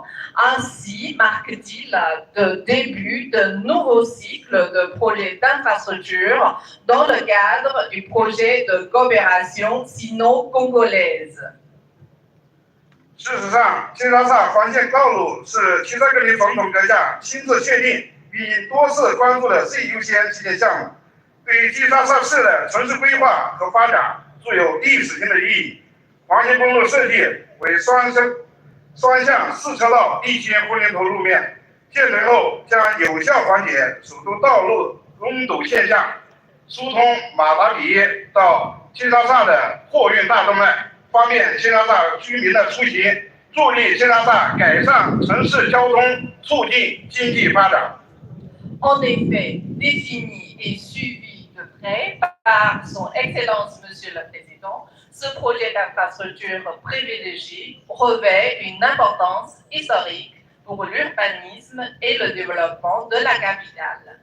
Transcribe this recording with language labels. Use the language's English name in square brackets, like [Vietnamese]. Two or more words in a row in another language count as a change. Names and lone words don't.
[French] Ainsi marque-t-il le début d'un nouveau cycle de projets d'infrastructure dans le cadre du projet de coopération sino-congolaise. [Chinese] 事实上，金沙萨环线道路是齐塞克林总统阁下亲自确定并多次关注的最优先期届项目，对金沙萨市的城市规划和发展具有历史性的意义。环线公路设计为双向4车道1圈混凝土路面，建成后将有效缓解首都道路拥堵现象，疏通马达比到金沙萨的货运大动脉。方便金沙萨居民的出行，助力金沙萨改善城市交通，促进经济发展。 [French] En effet, défini et suivi de près par son Excellence Monsieur le Président, ce projet d'infrastructure privilégié revêt une importance historique pour l'urbanisme et le développement de la capitale.